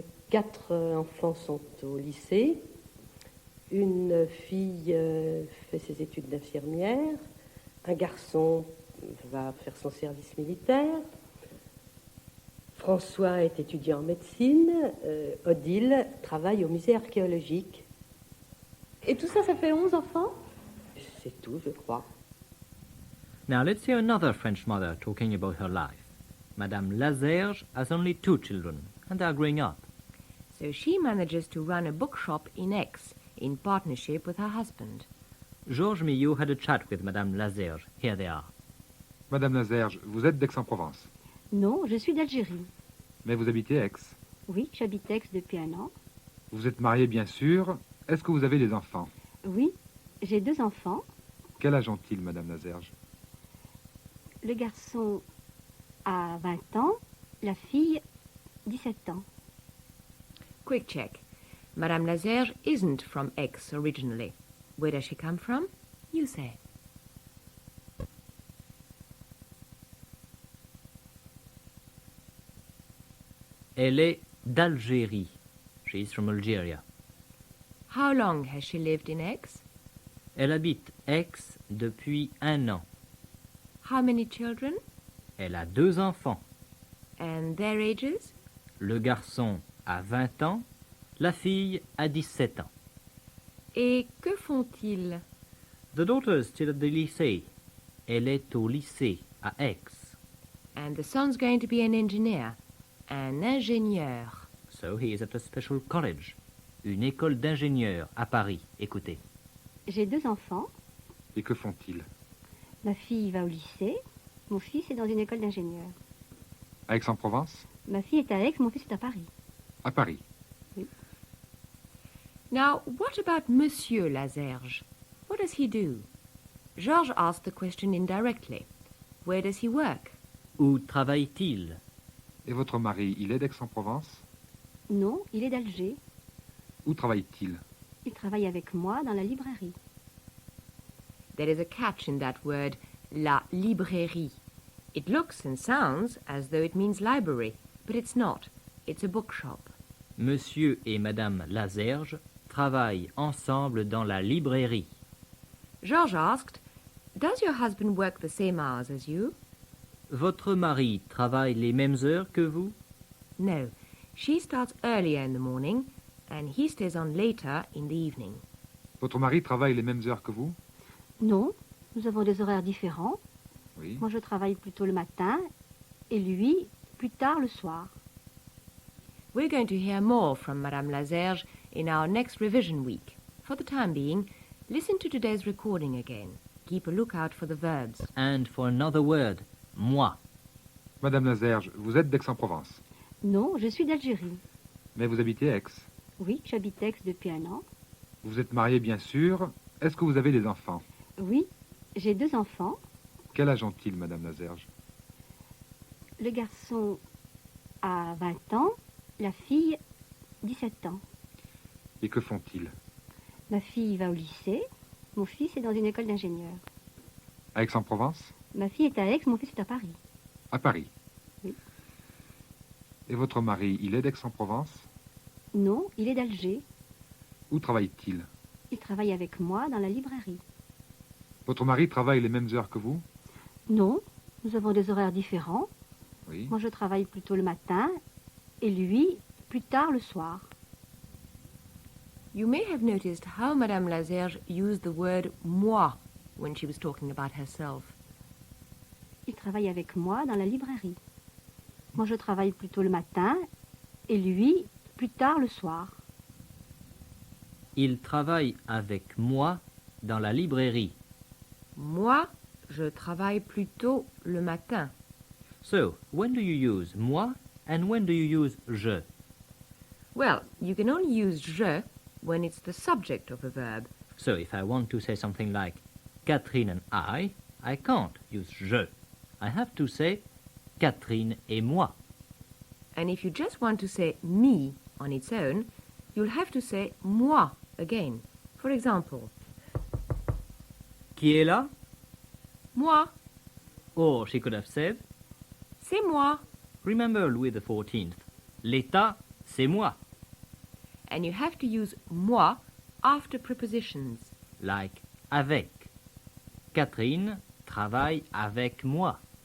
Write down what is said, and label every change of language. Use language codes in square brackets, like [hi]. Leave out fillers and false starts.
[fr] 4 enfants sont au lycée. Une fille fait ses études d'infirmière. Un garçon va faire son service militaire. François est étudiant en médecine. Odile travaille au musée archéologique. Et tout ça, ça fait 11 enfants? C'est tout, je crois. [en] Now let's hear another French mother talking about her life. Madame Lazerge has only 2 children, and they are growing up. So she manages to run a bookshop in Aix in partnership with her husband. Georges Millot had a chat with Madame Lazerge. Here they are. [fr] Madame Lazerge, vous êtes d'Aix-en-Provence, Non, je suis d'Algérie. mais vous habitez Aix. Oui, j'habite Aix depuis 1 an. Vous êtes mariée, bien sûr. Est-ce que vous avez des enfants? Oui, j'ai 2 enfants. Quel âge ont-ils, Madame Lazerge? Le garçon a 20 ans, la fille 17 ans. [en] Quick check. Madame Lazerge isn't from Aix originally. Where does she come from? You say. [fr] Elle est d'Algérie. [en] She is from Algeria. How long has she lived in Aix? [fr] Elle habite Aix depuis 1 an. [en] How many children? [fr] Elle a 2 enfants. [en] And their ages? [fr] Le garçon a 20 ans, la fille a 17 ans. Et que font-ils? [en] The daughter is still at the lycée. [fr] Elle est au lycée à Aix. [en] And the son's going to be an engineer. [fr] Un ingénieur. [en] So he is at a special college. [fr] Une école d'ingénieurs à Paris. Écoutez. J'ai 2 enfants. Et que font-ils? Ma fille va au lycée. Mon fils est dans une école d'ingénieur. À Aix-en-Provence? Ma fille est à Aix, mon fils est à Paris. À Paris. [en] Now, what about Monsieur Lazerge? What does he do? Georges asked the question indirectly. Where does he work? [fr] Où travaille-t-il? Et votre mari, il est d'Aix-en-Provence? Non, il est d'Alger. Où travaille-t-il? Il travaille avec moi dans la librairie. [en] There is a catch in that word, la librairie. It looks and sounds as though it means library, but it's not. It's a bookshop. [fr] Monsieur et Madame Lazerge travaillent ensemble dans la librairie. [en] Georges asked, does your husband work the same hours as you? [fr] Votre mari travaille les mêmes heures que vous? [en] No. She starts earlier in the morning, and he stays on later in the evening. [fr] Votre mari travaille les mêmes heures que vous? Non, nous avons des horaires différents. Oui. Moi, je travaille plutôt le matin et lui, plus tard le soir. [en] We're going to hear more from Madame Lazerge in our next revision week. For the time being, listen to today's recording again. Keep a lookout for the verbs. And for another word, moi. [fr] Madame Lazerge, vous êtes d'Aix-en-Provence, Non, je suis d'Algérie. mais vous habitez Aix. Oui, j'habite Aix depuis 1 an. Vous êtes mariée, bien sûr. Est-ce que vous avez des enfants? Oui, j'ai 2 enfants. Quel âge ont-ils, Madame Lazerge? Le garçon a 20 ans, la fille 17 ans. Et que font-ils? Ma fille va au lycée, mon fils est dans une école d'ingénieur. À Aix-en-Provence? Ma fille est à Aix, mon fils est à Paris. À Paris. Oui. Et votre mari, il est d'Aix-en-Provence? Non, il est d'Alger. Où travaille-t-il? Il travaille avec moi dans la librairie. Votre mari travaille les mêmes heures que vous? Non, nous avons des horaires différents. Oui. Moi, je travaille plutôt le matin et lui, plus tard le soir. [en] You may have noticed how Madame Lazerge used the word moi when she was talking about herself. [fr] Il travaille avec moi dans la librairie. Moi, je travaille plutôt le matin et lui, plus tard le soir. Il travaille avec moi dans la librairie. Moi, je travaille plutôt le matin. [en] So, when do you use moi and when do you use je? Well, you can only use je when it's the subject of a verb. So, if I want to say something like Catherine and I can't use je. I have to say [fr] Catherine et moi. [en] And if you just want to say me on its own, you'll have to say moi again. For example, [fr] Qui est là? Moi. [en] Or she could have said, [fr] C'est moi. [en] remember [fr] Louis XIV. L'État, c'est moi. [en] And you have to use moi after prepositions. Like avec. [fr] Catherine travaille avec moi.